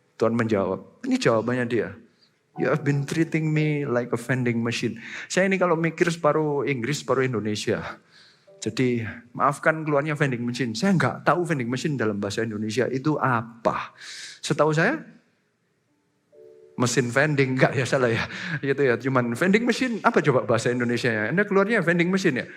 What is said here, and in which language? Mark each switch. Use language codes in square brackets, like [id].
[id] Tuhan menjawab, ini jawabannya dia. [en] You have been treating me like a vending machine. [id] Saya ini kalau mikir separuh Inggris, separuh Indonesia. Jadi maafkan keluarnya vending machine. Saya nggak tahu vending machine dalam bahasa Indonesia itu apa. Setahu saya mesin vending, enggak ya salah ya. Gitu ya, cuman vending machine apa coba bahasa Indonesia ya? Anda keluarnya vending machine ya.